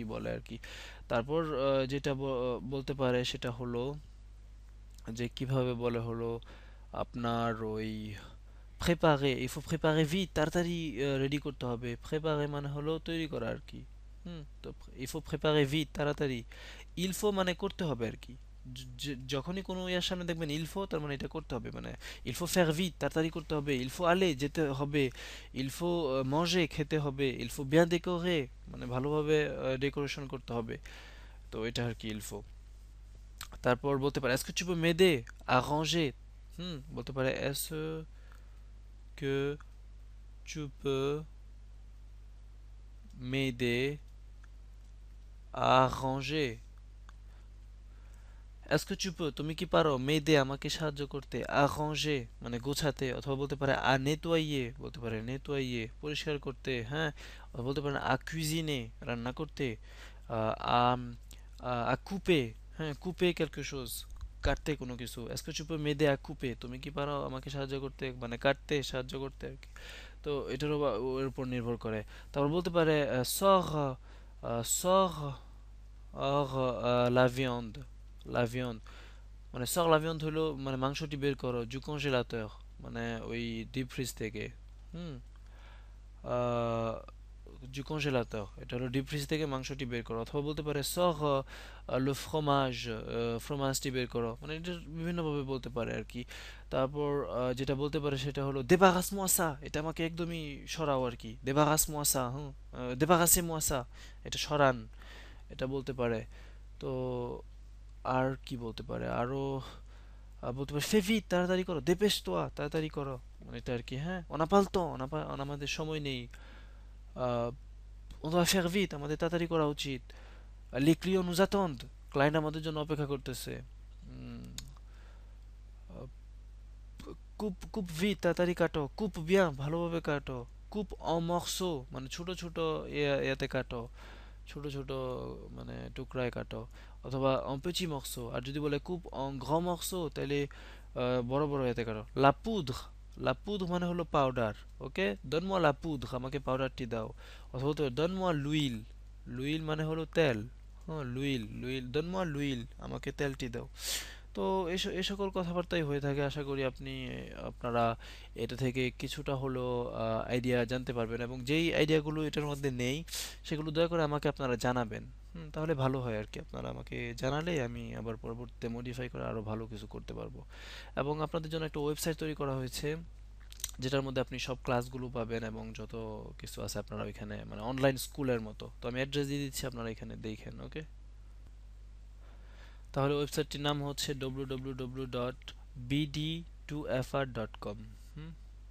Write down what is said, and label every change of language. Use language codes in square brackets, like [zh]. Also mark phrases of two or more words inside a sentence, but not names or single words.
[bn] বলে আর কি তারপর যেটা বলতে পারে সেটা হলো যে কিভাবে বলে হলো আপনার ওই প্রেপারে [fr] il faut préparer vite [bn] তাড়াতাড়ি রেডি করতে হবে প্রেপারে মানে হলো তৈরি করা আর কি তো [fr] il faut préparer vite [bn] তাড়াতাড়ি [fr] il faut [bn] মানে করতে হবে আর কি যখনই কোনো ইয়ার সামনে দেখবেন [fr] il faut [bn] তার মানে এটা করতে হবে মানে [fr] il faut faire vite [bn] তাড়াতাড়ি করতে হবে [fr] il faut aller [bn] যেতে হবে [fr] il faut manger [bn] খেতে হবে [fr] il faut bien décorer [bn] মানে ভালোভাবে ডেকোরেশন করতে হবে তো এটা আর কি [fr] il faut [bn] তারপর বলতে পারে [fr] est-ce que tu peux m'aider à ranger [bn] বলতে পারে [fr] est-ce que tu peux m'aider à ranger est-ce que tu peux [bn] তুমি কি পারো [fr] m'aider [bn] আমাকে সাহায্য করতে [fr] à ranger [bn] মানে গোছাতে অথবা বলতে পারে [fr] à nettoyer [bn] বলতে পারে nettoyer পরিষ্কার করতে হ্যাঁ অথবা বলতে পারে [fr] à cuisiner [bn] রান্না করতে [fr] à à couper [bn] হ্যাঁ [fr] couper quelque chose [bn] কাটতে কোনো কিছু [fr] est-ce que tu peux m'aider à couper [bn] তুমি কি পারো আমাকে সাহায্য করতে মানে কাটতে সাহায্য করতে আর কি তো এটার ওর উপর নির্ভর করে তারপর বলতে পারে [fr] sors hors la viande [bn] মানে [fr] sors la viande [bn] হলো মানে মাংসটি বের করো [fr] du congélateur [bn] মানে ওই ডিপ ফ্রিজ থেকে হুম আহ, [fr] du congélateur [bn] এটা হলো ডিপ ফ্রিজ থেকে মাংসটি বের করো অথবা বলতে পারে [fr] sors le fromage [bn] ফ্রোমাজটি বের করো মানে এটা বিভিন্নভাবে বলতে পারে আর কি তারপর যেটা বলতে পারে সেটা হলো [fr] débarrasse-moi ça [bn] এটা আমাকে একদমই সরাও আর কি [fr] débarrasse-moi ça débarrassez-moi ça [bn] এটা সরান এটা বলতে পারে তো আর কি বলতে পারে আরো বলতে পারে [fr] fais vite [bn] তাড়াতাড়ি করো dépêche-toi তাড়াতাড়ি করো মানে এটা আর কি হ্যাঁ [fr] on n'a pas le temps [bn] আমাদের সময় নেই আহ, [fr] on doit faire vite [bn] আমাদের তাড়াতাড়ি করা উচিত [fr] les clients nous attendent [bn] ক্লায়েন্ট আমাদের জন্য অপেক্ষা করতেছে [fr] coupe coupe vite [bn] তাড়াতাড়ি কাটো [fr] coupe bien [bn] ভালোভাবে কাটো [fr] coupe en morceaux [bn] মানে ছোট ছোট ইয়াতে কাটো ছোট ছোট মানে টুকরায় কাটো অথবা [fr] en petits morceaux [bn] আর যদি বলে [fr] coupe en grands morceaux [bn] তাহলে বড় বড় ইয়াতে কাটো [fr] la poudre [bn] মানে হলো পাউডার ওকে [fr] donne-moi la poudre [bn] আমাকে পাউডারটি দাও অথবা তো [fr] donne-moi l'huile [bn] মানে হলো তেল [fr] l'huile donne-moi l'huile [bn] আমাকে তেলটি দাও তো এই সকল কথাবার্তাই হয়ে থাকে আশা করি আপনারা এটা থেকে কিছুটা হলো আইডিয়া জানতে পারবেন এবং যেই আইডিয়াগুলো এটার মধ্যে নেই সেগুলো দয়া করে আমাকে আপনারা জানাবেন তাহলে ভালো হয় আর কি আপনারা আমাকে জানালে আমি আবার পরবর্তীতে মডিফাই করে আরো ভালো কিছু করতে পারবো এবং আপনাদের জন্য একটা ওয়েবসাইট তৈরি করা হয়েছে যেটার মধ্যে আপনি সব ক্লাসগুলো পাবেন এবং যত কিছু আছে আপনারা ওইখানে মানে অনলাইন স্কুলের মতো তো আমি অ্যাড্রেস দিয়ে দিচ্ছি আপনারা এখানে দেখেন ওকে তাহলে ওয়েবসাইটটির নাম হচ্ছে www.bd2fr.com।